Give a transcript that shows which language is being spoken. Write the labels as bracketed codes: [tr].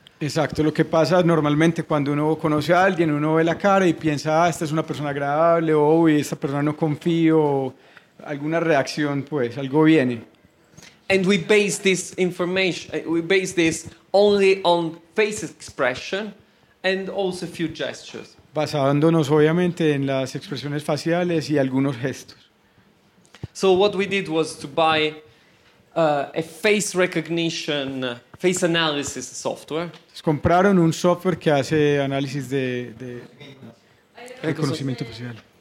[es] Exacto, lo que pasa normalmente cuando uno conoce a alguien, uno ve la cara y piensa, esta es una persona agradable, o uy, esta persona no confío, alguna reacción, pues, algo viene. [en] And we base this information, we base this only on face expression and also a few gestures. [es] Basándonos obviamente en las expresiones faciales y algunos gestos. [en] So what we did was to buy a face recognition, face analysis software. [es] Entonces, compraron un software que hace análisis de reconocimiento facial.